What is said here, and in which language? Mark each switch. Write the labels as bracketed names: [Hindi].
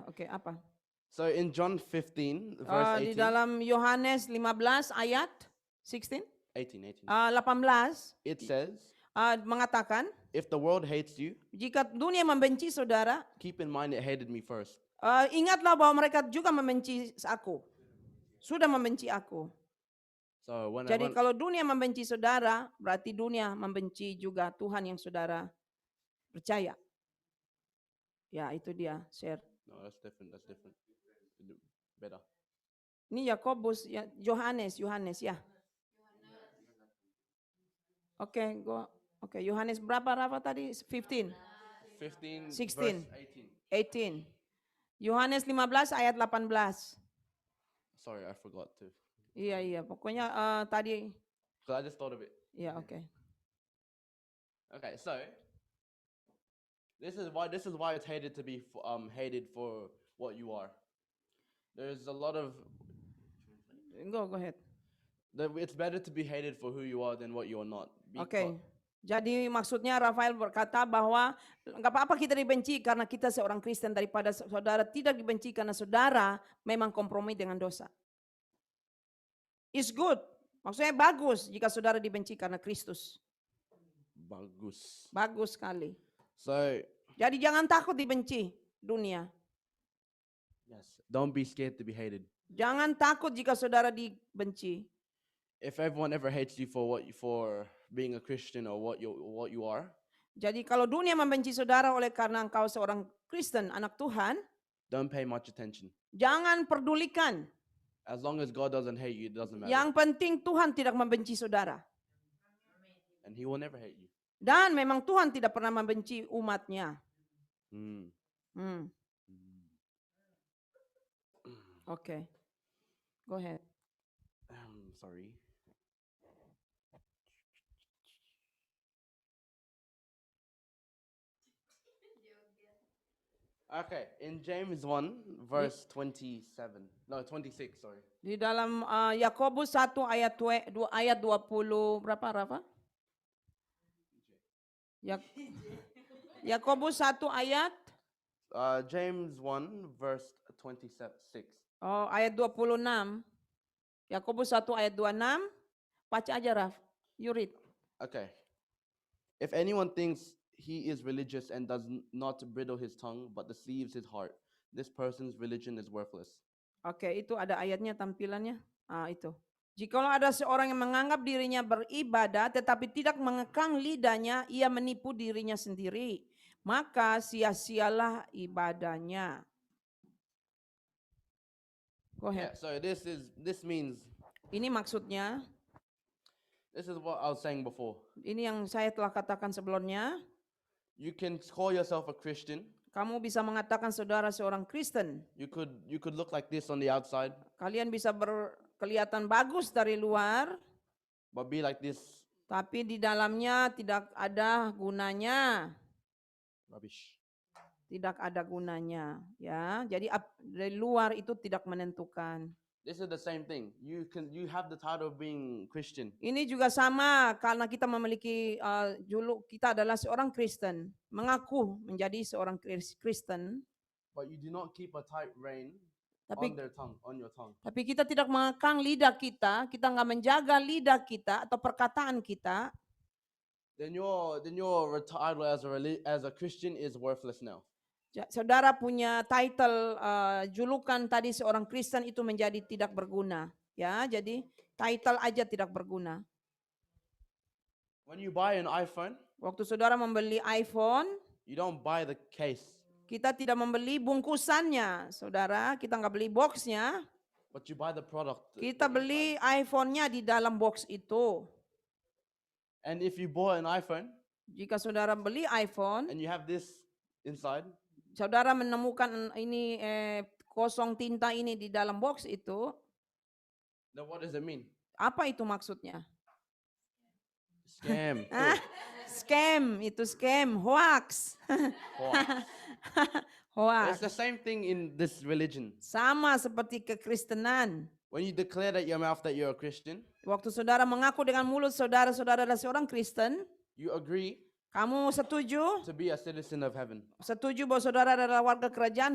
[Indonesian] ya, oke, apa? [English] So in John 15, verse [Indonesian] Di 18, dalam Yohanes 15 ayat 16, 18, 18 [English] it says, [Indonesian] mengatakan, [English] if the world hates you, [Indonesian] jika dunia membenci saudara, [English] keep in mind it hated me first. [Indonesian] ingatlah bahwa mereka juga membenci aku. Sudah membenci aku. [English] So when [Indonesian] Jadi kalau dunia membenci saudara, berarti dunia membenci juga Tuhan yang saudara percaya. Ya, itu dia, share. [English] no, that's different. Better. [Indonesian] Ini Yakobus, ya, Yohanes ya. Oke, Oke, Yohanes berapa Rafa tadi? 15. 15, 16. [English] verse 18. 18. [Indonesian] Yohanes 15 ayat 18. [English] Sorry, I forgot to. [Indonesian] Iya, pokoknya tadi. [English] So I just thought of it. [Indonesian] Ya, oke. [English] Okay, so this is why it's hated to be hated for what you are. There's a lot of Go ahead. it's better to be hated for who you are than what you are not. [Indonesian] Oke. Jadi maksudnya Rafael berkata bahwa nggak apa-apa kita dibenci karena kita seorang Kristen daripada saudara tidak dibenci karena saudara memang kompromi dengan dosa. [English] It's good. [Indonesian] Maksudnya bagus jika saudara dibenci karena Kristus. Bagus. Bagus sekali. [English] So [Indonesian] Jadi jangan takut dibenci dunia. [English] yes, don't be scared to be hated. [Indonesian] Jangan takut jika saudara dibenci. [English] If everyone ever hates you for being a Christian or what you are, [Indonesian] Jadi kalau dunia membenci saudara oleh karena engkau seorang Kristen, anak Tuhan, [English] don't pay much attention. [Indonesian] jangan pedulikan. [English] As long as God doesn't hate you, it doesn't matter. [Indonesian] Yang penting Tuhan tidak membenci saudara. [English] And he will never hate you. [Indonesian] Dan memang Tuhan tidak pernah membenci umatnya. [English] Oke. Go ahead. Sorry. Okay, in James 1, verse 26, sorry. [Indonesian] Di dalam Yakobus 1 ayat 20 berapa Rafa? Yakobus 1 ayat [English] James 1, verse 26. [Indonesian] ayat 26. Yakobus 1 ayat 26. Baca aja Raf. [English] You read. Okay. If anyone thinks he is religious and does not bridle his tongue but deceives his heart, this person's religion is worthless. [Indonesian] Oke, itu ada ayatnya tampilannya. Itu. Jikalau ada seorang yang menganggap dirinya beribadah tetapi tidak mengekang lidahnya, ia menipu dirinya sendiri. Maka sia-sialah ibadahnya. [English] Go Yeah, ahead. so this means, [Indonesian] Ini maksudnya, [English] this is what I was saying before. [Indonesian] ini yang saya telah katakan sebelumnya. [English] You can call yourself a Christian. [Indonesian] Kamu bisa mengatakan saudara seorang Kristen. [English] You could look like this on the outside, [Indonesian] Kalian bisa kelihatan bagus dari luar, [English] but be like this. [Indonesian] tapi di dalamnya tidak ada gunanya. [English] Rubbish. [Indonesian] Tidak ada gunanya, ya. Jadi dari luar itu tidak menentukan. [English] This is the same thing. You have the title of being Christian, [Indonesian] Ini juga sama karena kita memiliki juluk kita adalah seorang Kristen, mengaku menjadi seorang Kristen, [English] but you do not keep a tight rein [Indonesian] tapi [English] on your tongue. [Indonesian] tapi kita tidak mengekang lidah kita nggak menjaga lidah kita atau perkataan kita. [English] Then your title as a Christian is worthless now. [Indonesian] Saudara punya title julukan tadi seorang Kristen itu menjadi tidak berguna, ya. Jadi title aja tidak berguna. [English] When you buy an iPhone, [Indonesian] Waktu saudara membeli iPhone, [English] you don't buy the case, [Indonesian] kita tidak membeli bungkusannya, saudara. Kita nggak beli boxnya, [English] but you buy the product. [Indonesian] kita beli iPhone-nya di dalam box itu. [English] And if you bought an iPhone, [Indonesian] Jika saudara beli iPhone, [English] and you have this inside, [Indonesian] saudara menemukan ini kosong tinta ini di dalam box itu, [English] then what does it mean? [Indonesian] apa itu maksudnya? [English] Scam. [Indonesian] Ah, scam, itu scam, hoax. [English] Hoax. Hoax. It's the same thing in this religion. [Indonesian] Sama seperti kekristenan. [English] When you declare that your mouth that you're a Christian, [Indonesian] Waktu saudara mengaku dengan mulut saudara adalah seorang Kristen, [English] you agree [Indonesian] kamu setuju? [English] to be a citizen of heaven. [Indonesian] Setuju bahwa saudara adalah warga kerajaan